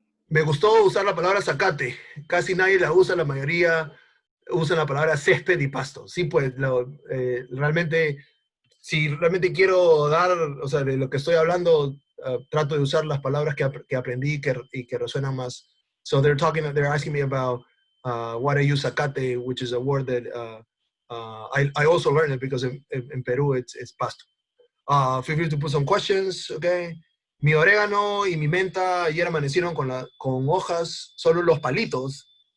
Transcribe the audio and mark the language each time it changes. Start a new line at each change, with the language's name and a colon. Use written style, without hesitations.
Spanish: Me gustó usar la palabra zacate. Casi nadie la usa, la mayoría usan la palabra césped y pasto. Sí, pues realmente, si realmente quiero dar, o sea, de lo que estoy hablando, trato de usar las palabras que aprendí y que resuenan más.
English: So they're asking me about what I use zacate, which is a word that I also learned it because in Peru it's pasto. Feel free to put some questions, okay?
Spanish: Mi orégano y mi menta ayer amanecieron con hojas, solo los palitos.